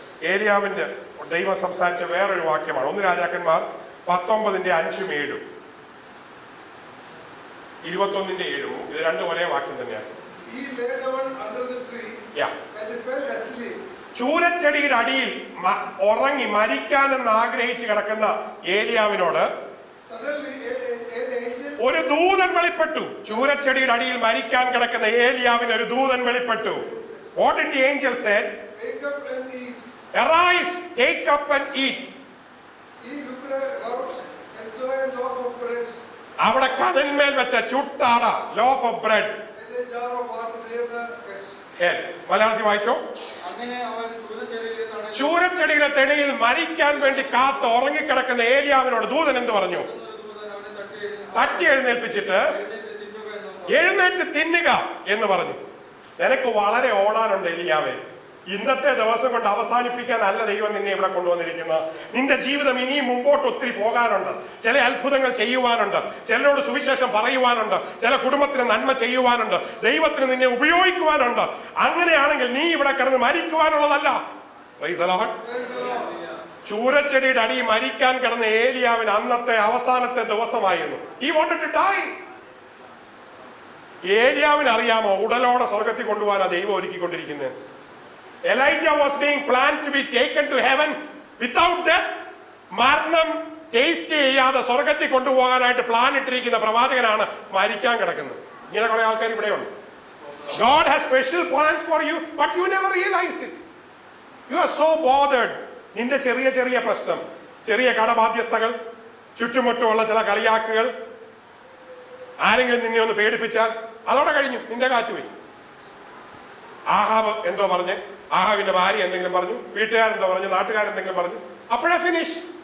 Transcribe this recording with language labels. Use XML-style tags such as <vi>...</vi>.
<ml>ഏലിയാവിന്റെ ദൈവം സംസാരിച്ച വേറൊരു വാക്യമാണ്. 1 രാജാക്കന്മാർ 19:5-7, 21:7. ഇത് രണ്ടും ഒരേ വാക്യം തന്നെയാണ്.</ml> <en>He lay down under the tree Yeah. and fell asleep.</en> <ml>ചൂരച്ചെടിയുടെ അടിയിൽ ഉറങ്ങി മരിക്കാനെന്ന് ആഗ്രഹിച്ച് കിടക്കുന്ന ഏലിയാവിനോട്</ml> <en>Suddenly an angel</en> <ml>ഒരു ദൂതൻ വെളിപ്പെട്ടു. ചൂരച്ചെടിയുടെ അടിയിൽ മരിക്കാൻ കിടക്കുന്ന ഏലിയാവിന് ഒരു ദൂതൻ വെളിപ്പെട്ടു.</ml> <en>What did the angel say? wake up and eat. Arise, take up and eat. He looked around and saw a loaf of bread</en> <ml>അവിടെ കടലിന്മേൽ വെച്ച ചുട്ടാട,</ml> <en>Loaf of bread, and a jar of water near the edge.</en> <ml>മലയാളത്തിൽ വായിച്ചോ. അങ്ങനെ അവൻ ചൂരച്ചെടിയിലെ തണലിൽ ചൂരച്ചെടിയുടെ തെണിയിൽ മരിക്കാൻ വേണ്ടി കാത്ത് ഉറങ്ങിക്കിടക്കുന്ന ഏലിയാവിനോട് ദൂതൻ എന്ത് പറഞ്ഞു? ഒരു ദൂതൻ അവനെ തട്ടി എഴുന്നേൽപ്പിച്ചിട്ട് എഴുന്നേറ്റ് തിന്നുക എന്ന് പറഞ്ഞു. എഴുന്നേറ്റ് തിന്നുക എന്ന് പറഞ്ഞു. നിനക്ക് വളരെ ഓടാനുണ്ട് ഏലിയാവേ. ഇന്നത്തെ ദിവസം കൊണ്ട് അവസാനിപ്പിക്കാനല്ല ദൈവം നിന്നെ ഇവിടെ കൊണ്ടുവന്നിരിക്കുന്നത്. നിന്റെ ജീവിതം ഇനിയും മുമ്പോട്ട് ഒത്തിരി പോകാനുണ്ട്. ചില അത്ഭുതങ്ങൾ ചെയ്യുവാനുണ്ട്. ചിലരോട് സുവിശേഷം പറയുവാനുണ്ട്. ചില കുടുംബത്തിന് നന്മ ചെയ്യുവാനുണ്ട്. ദൈവത്തിന് നിന്നെ ഉപയോഗിക്കുവാനുണ്ട്. അങ്ങനെയാണെങ്കിൽ നീ ഇവിടെ കിടന്ന് മരിക്കുവാനുള്ളതല്ല.</ml> <en>Praise the Lord.</en> <ml>ചൂരച്ചെടിയുടെ അടി മരിക്കാൻ കിടന്ന ഏലിയാവിന് അന്നത്തെ അവസാനത്തെ ദിവസമായിരുന്നു.</ml> <en>He wanted to die.</en> <ml>ഏലിയാവിന് അറിയാമോ ഉടലോടെ സ്വർഗത്തിൽ കൊണ്ടുപോകാനാ ദൈവം ഒരുക്കിക്കൊണ്ടിരിക്കുന്നത്.</ml> <en>Elijah was being planned to be taken to heaven without death.</en> <ml>മരണം ടേസ്റ്റ് ചെയ്യാതെ സ്വർഗത്തിൽ കൊണ്ടുപോകാനായിട്ട് പ്ലാൻ ഇട്ടിരിക്കുന്ന പ്രവാചകനാണ് മരിക്കാൻ കിടക്കുന്നത്. ഇങ്ങനെ കുറെ ആൾക്കാർ ഇവിടെയുണ്ട്.</ml> <en>God has special plans for you, but you never realize it. You are so bothered.</en> <ml>നിന്റെ ചെറിയ ചെറിയ പ്രശ്നം, ചെറിയ കടബാധ്യസ്ഥകൾ, ചുറ്റുമുട്ടുമുള്ള ചില കളിയാക്കുകൾ, ആരെങ്കിലും നിന്നെ ഒന്ന് പേടിപ്പിച്ചാൽ അതോടെ കഴിഞ്ഞു, നിന്റെ കാറ്റുപോയി. ആഹാബ് എന്തോ പറഞ്ഞ്, ആഹാബിന്റെ ഭാര്യ എന്തെങ്കിലും പറഞ്ഞു, വീട്ടുകാരെന്തോ പറഞ്ഞു, നാട്ടുകാരെന്തെങ്കിലും പറഞ്ഞു, അപ്പോഴേ ഫിനിഷ്.</ml>